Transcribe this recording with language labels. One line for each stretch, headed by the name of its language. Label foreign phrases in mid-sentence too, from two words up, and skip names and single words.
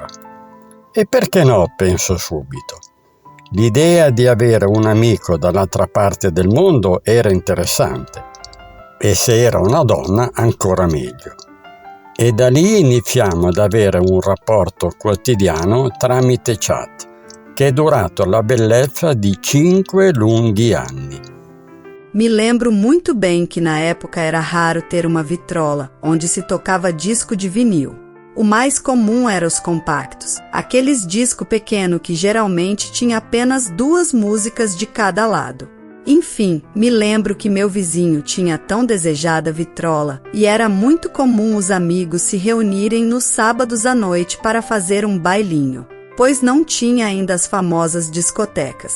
Italian: E perché no, penso subito. L'idea di avere un amico dall'altra parte del mondo era interessante, e se era una donna ancora meglio. E da lì iniziamo ad avere un rapporto quotidiano tramite chat, che è durato la bellezza di 5 lunghi anni.
Portuguese: Me lembro muito bem que na época era raro ter uma vitrola, onde se tocava disco de vinil. O mais comum eram os compactos, aqueles disco pequeno que geralmente tinha apenas 2 músicas de cada lado. Enfim, me lembro que meu vizinho tinha a tão desejada vitrola e era muito comum os amigos se reunirem nos sábados à noite para fazer um bailinho, pois não tinha ainda as famosas discotecas.